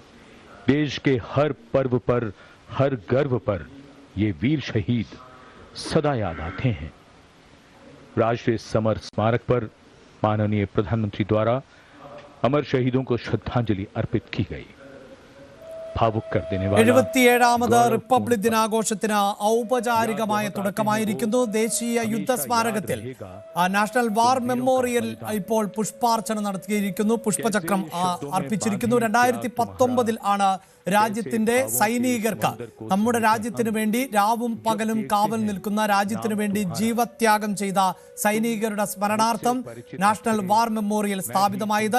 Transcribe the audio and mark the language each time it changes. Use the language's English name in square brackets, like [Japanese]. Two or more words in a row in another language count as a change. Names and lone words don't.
[Hindi] देश के हर पर्व पर, हर गर्व पर ये वीर शहीद सदा याद आते हैं। राष्ट्रीय समर स्मारक पर माननीय प्रधानमंत्री द्वारा अमर शहीदों को श्रद्धांजलि अर्पित की गई। भावुक कर देने वाला [Malayalam] 77ാമത് റിപ്പബ്ലിക് ദിനാഘോഷത്തിന് ഔപചാരികമായ തുടക്കമായിരിക്കുന്നു. ദേശീയ യുദ്ധ സ്മാരകത്തിൽ [English] National War Memorial [Malayalam] ഇപ്പോൾ പുഷ്പാർച്ചന നടത്തിയിരിക്കുന്നു. പുഷ്പചക്രം അർപ്പിച്ചിരിക്കുന്നു. 2019 ആണ് രാജ്യത്തിന്റെ സൈനികർക്ക്, നമ്മുടെ രാജ്യത്തിന് വേണ്ടി രാവും പകലും കാവൽ നിൽക്കുന്ന, രാജ്യത്തിന് വേണ്ടി ജീവത്യാഗം ചെയ്ത സൈനികരുടെ സ്മരണാർത്ഥം [English] National War Memorial [Malayalam] സ്ഥാപിതമായത്.